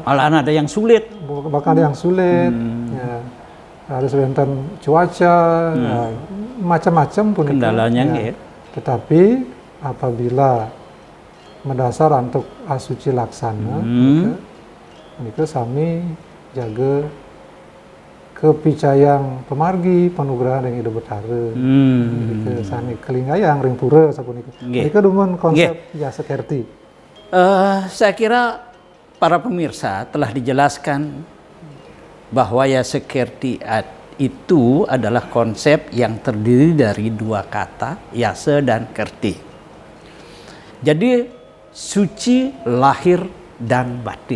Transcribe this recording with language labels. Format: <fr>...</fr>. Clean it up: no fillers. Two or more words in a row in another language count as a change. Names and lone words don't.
<id>Malahan ada yang sulit. Bahkan ada yang sulit, harus wenten cuaca, macam-macam pun kendalanya. Tetapi apabila mendasar untuk</id> <ban>asuci laksana, punika sami jaga kepicayang pemargi panugrahan ring Ido Betara. Punika sami kelingayang ring pura sapunika. Punika dumun konsep Yase Kerti.</ban> <id>Saya kira para pemirsa telah dijelaskan bahwa Yase Kerti itu adalah konsep yang terdiri dari dua kata, Yase dan Kerti. Jadi suci lahir dan batin.</id>